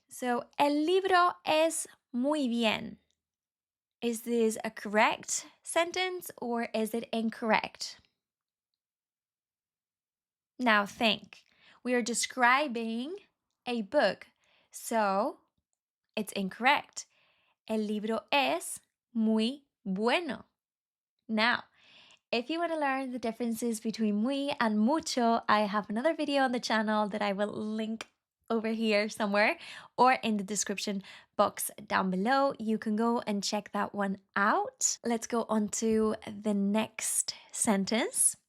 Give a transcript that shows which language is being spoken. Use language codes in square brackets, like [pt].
[en] So, [es] el libro es muy bien. [en] Is this a correct sentence or is it incorrect? Now think. We are describing a book, so it's incorrect. [es] El libro es muy bueno. [en] Now, If you want to learn the differences between muy and mucho, I have another video on the channel that I will link over here somewhere or in the description box down below. You can go and check that one out. Let's go on to the next sentence.